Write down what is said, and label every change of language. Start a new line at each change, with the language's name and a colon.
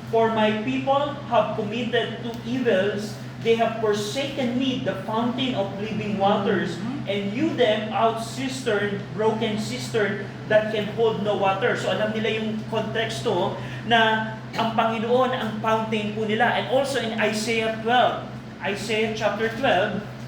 English: "For my people have committed two evils. They have forsaken me, the fountain of living waters, and hewn them out broken cistern that can hold no water."
Filipino: So alam nila yung konteksto na ang Panginoon ang fountain po nila.
English: And also in Isaiah chapter 12.